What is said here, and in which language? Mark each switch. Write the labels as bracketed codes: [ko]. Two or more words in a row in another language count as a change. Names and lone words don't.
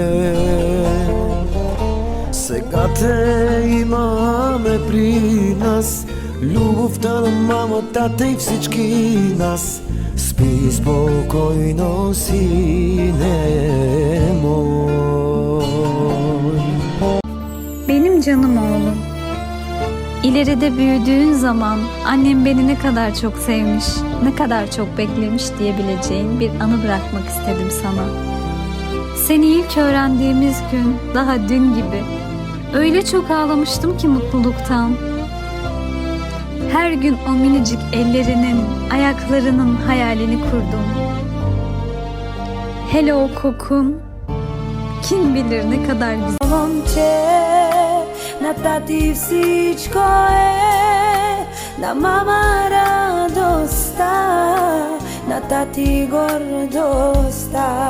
[bg] Сега те имаме при нас, любовта на мама, тата и всички нас. Спи спокойно, сине мой. [tr] Benim canım oğlum. İleride büyüdüğün zaman annem beni ne kadar çok sevmiş, ne kadar çok beklemiş diyebileceğin bir anı bırakmak istedim sana. Seni ilk öğrendiğimiz gün daha dün gibi öyle çok ağlamıştım ki mutluluktan. Her gün o minicik ellerinin, ayaklarının hayalini kurdum. Hele o kokun, kim bilir ne kadar güzel. [bg] Момче, на тати всичко е, на мама радостта, на тати гордостта.